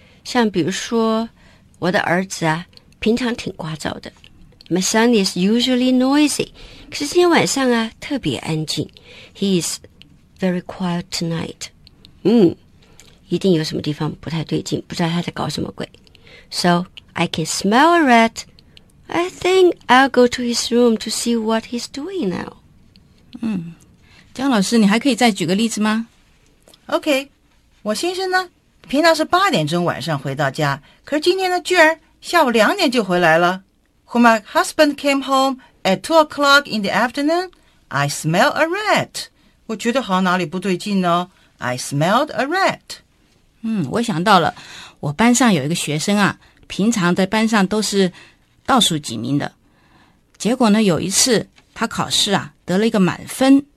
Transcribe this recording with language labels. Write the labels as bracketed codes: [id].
[zh] 像比如说我的儿子啊平常挺聒噪的。 [en] My son is usually noisy. [zh] 可是今天晚上啊特别安静。 [en] He is very quiet tonight. [zh] 一定有什么地方不太对劲，不知道他在搞什么鬼。 [en] So, I can smell a rat. I think I'll go to his room to see what he's doing now. [zh] 江老师，你还可以再举个例子吗？OK， 我先生呢，平常是八点钟晚上回到家，可是今天呢，居然下午两点就回来了。 [en] When my husband came home at 2 o'clock in the afternoon, I smell a rat. [zh] 我觉得好像哪里不对劲哦。 [en] I smelled a rat. [zh] 我想到了我班上有一个学生啊平常在班上都是倒数几名的。结果呢有一次他考试啊得了一个满分